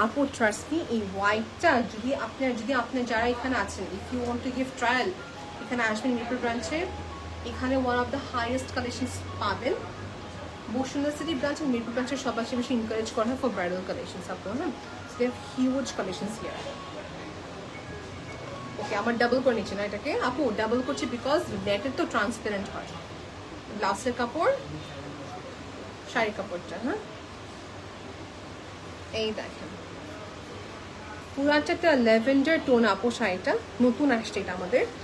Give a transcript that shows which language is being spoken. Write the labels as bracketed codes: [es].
[bn] Apu trust me, এই হোয়াইটটা যদি আপনি যারা এখানে আছেন, if you want to give trial, এখানে আসবেন মিরপুর ব্রাঞ্চে। এখানে one of the highest collections পাবেন। বসুন্ধরা সিটি ব্রাঞ্চ আর মিরপুর ব্রাঞ্চের সবচেয়ে বেশি এনকারেজ করা হয় for bridal collections আপু। [en] হ্যাঁ, so they have huge collections here. [bn] ওকে, আমার ডাবল করে নিচ্ছি না এটাকে আপু, ডাবল করছি বিকজ নেটের তো ট্রান্সপারেন্ট হয়। ব্লাউজের কাপড়, শাড়ি কাপড়টা। হ্যাঁ, এই দেখেন পুরাটা একটা ল্যাভেন্ডার টোন আপু শাড়িটা, নতুন আসছে এটা আমাদের।